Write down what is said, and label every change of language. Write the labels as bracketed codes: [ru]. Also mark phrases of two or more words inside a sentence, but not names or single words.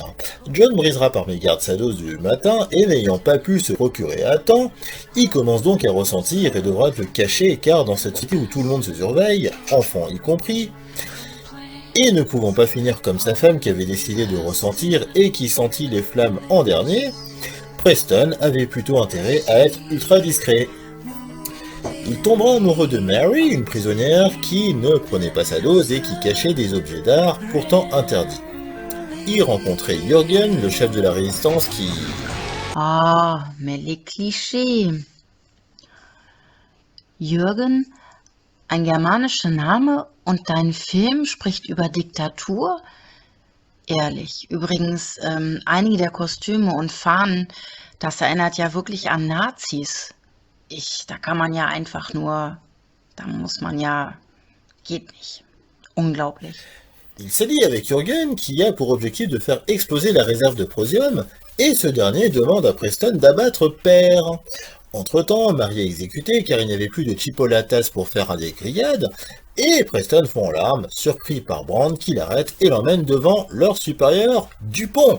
[fr] John brisera par mégarde sa dose du matin et n'ayant pas pu se procurer à temps, il commence donc à ressentir et devra le cacher car dans cette cité où tout le monde se surveille, enfants y compris, et ne pouvant pas finir comme sa femme qui avait décidé de ressentir et qui sentit les flammes en dernier, Preston avait plutôt intérêt à être ultra discret. Il tombera amoureux de Mary, une prisonnière qui ne prenait pas sa dose et qui cachait des objets d'art pourtant interdits. Il rencontrait Jürgen, le chef de la résistance qui... Ah, mais les clichés. [de] Jürgen, ein germanischer Name und dein Film spricht über Diktatur? Ehrlich, übrigens, einige der Kostüme und Fahnen, das erinnert ja wirklich an Nazis. Da kann man ja einfach nur, da muss man ja, geht nicht. Unglaublich. [fr] Il s'allie avec Jürgen qui a pour objectif de faire exploser la réserve de prosium et ce dernier demande à Preston d'abattre Père. Entre-temps, Mary est exécuté car il n'y avait plus de chipolatas pour faire des grillades Et Preston fond en larmes, surpris par Brandt qui l'arrête et l'emmène devant leur supérieur, Dupont.